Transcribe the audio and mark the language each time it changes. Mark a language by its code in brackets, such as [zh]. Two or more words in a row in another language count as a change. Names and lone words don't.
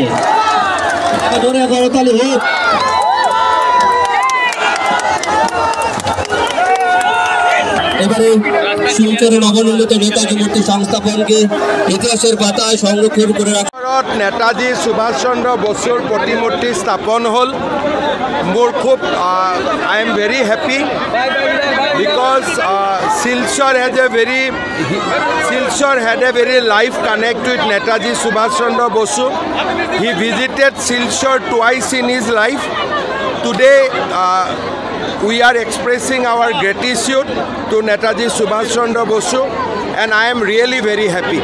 [bn] জোরে করতালি হোক। এবারে শিলচরে নবনির্মিত নেতাজি মূর্তি সংস্থাপনকে ইতিহাসের পাতায় সংরক্ষণ করে রাখা। নেতাজি সুভাষ চন্দ্র বসুর প্ৰতিমূৰ্তি স্থাপন হল। [as] মোৰ খুব [en] I am very happy because Silchar had a very life connect with Netaji Subhash Chandra Bosu. He visited Silchar twice in his life. Today we are expressing our gratitude to Netaji Subhash Chandra Bosu, and I am really very happy.